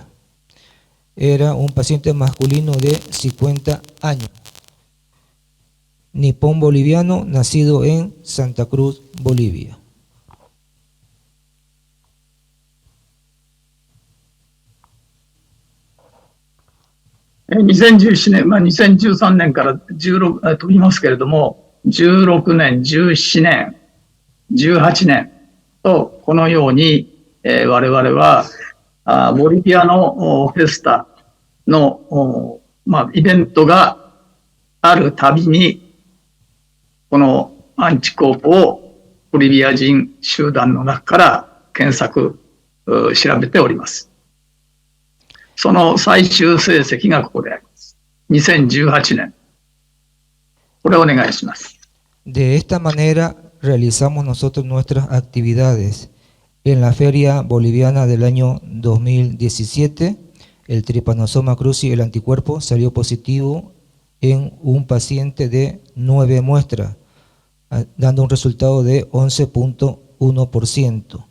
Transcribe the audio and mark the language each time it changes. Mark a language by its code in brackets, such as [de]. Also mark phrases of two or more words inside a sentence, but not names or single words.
[es] Era un paciente masculino de 50 años, nipón boliviano, nacido en Santa Cruz, Bolivia. [ja] En 2017 年、2013年から16飛びますけれども、16年、17年、18年と、このように、我々はボリビアのフェスタの、イベントがあるたびに、このアンチコープをボリビア人集団の中から検索、調べております。その最終成績がここであります。2018年。これをお願いします。 [es] De esta manera realizamos nosotros nuestras actividades. En la Feria Boliviana del año 2017, el Trypanosoma cruzi, el anticuerpo, salió positivo en un paciente de 9 muestras, dando un resultado de 11.1%.